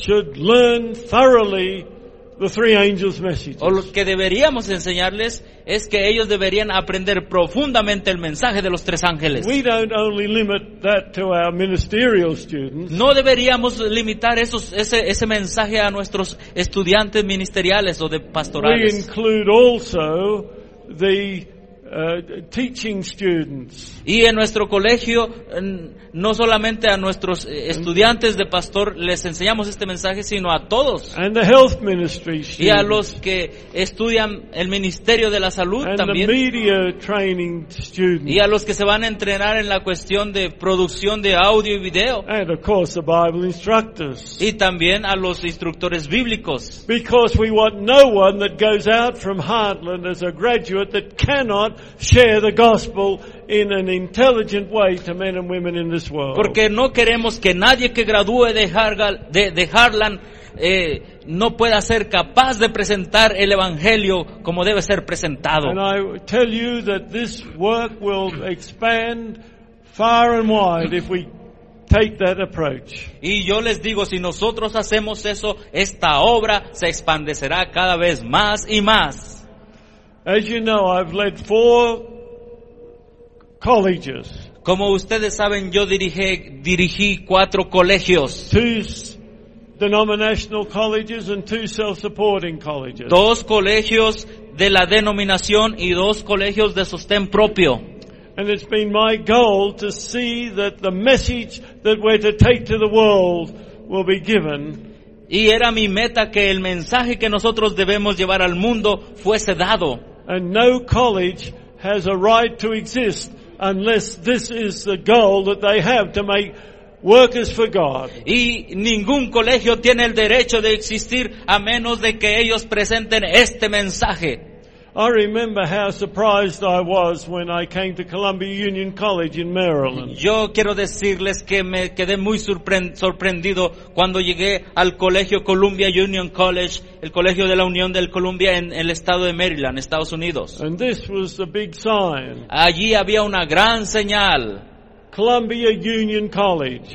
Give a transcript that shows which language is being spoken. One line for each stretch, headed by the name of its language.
English: Should learn thoroughly the three angels' messages.
Spanish: O lo que deberíamos enseñarles es que ellos deberían aprender profundamente el mensaje de los tres ángeles.
English: We don't only limit that to our ministerial students.
Spanish: No deberíamos limitar ese mensaje a nuestros estudiantes ministeriales o de pastorales.
English: We include also the teaching students.
Spanish: Y en nuestro colegio no solamente a nuestros estudiantes de pastor les enseñamos este mensaje, sino a todos.
English: And the health ministry students.
Spanish: Y a los que estudian el ministerio de la salud
English: and
Spanish: también.
English: The media training students.
Spanish: Y a los que se van a entrenar en la cuestión de producción de audio y video.
English: And of course the Bible instructors.
Spanish: Y también a los instructores bíblicos.
English: Because we want no one that goes out from Heartland as a graduate that cannot share the gospel in an intelligent way to men and women in this world.
Spanish: Porque no queremos que nadie que gradúe de Heartland no pueda ser capaz de presentar el evangelio como debe ser presentado.
English: And I tell you that this work will expand far and wide if we take that approach.
Spanish: Y yo les digo, si nosotros hacemos eso, esta obra se expandecerá cada vez más y más.
English: As you know, I've led 4 colleges.
Spanish: Como ustedes saben, yo dirigí 4 colegios.
English: 2 denominational colleges and 2 self-supporting colleges.
Spanish: 2 colegios de la denominación y 2 colegios de sostén propio.
English: And it's been my goal to see that the message that we're to take to the world will be given.
Spanish: Y era mi meta que el mensaje que nosotros debemos llevar al mundo fuese dado.
English: And no college has a right to exist unless this is the goal that they have to make workers for God.
Spanish: Y ningún colegio tiene el derecho de existir a menos de que ellos presenten este mensaje.
English: I remember how surprised I was when I came to Columbia Union College in Maryland.
Spanish: Yo quiero decirles que me quedé muy sorprendido cuando llegué al colegio Columbia Union College, el colegio de la Unión del Columbia en el estado de Maryland, Estados Unidos.
English: And this was a big sign.
Spanish: Allí había una gran señal.
English: Columbia Union College.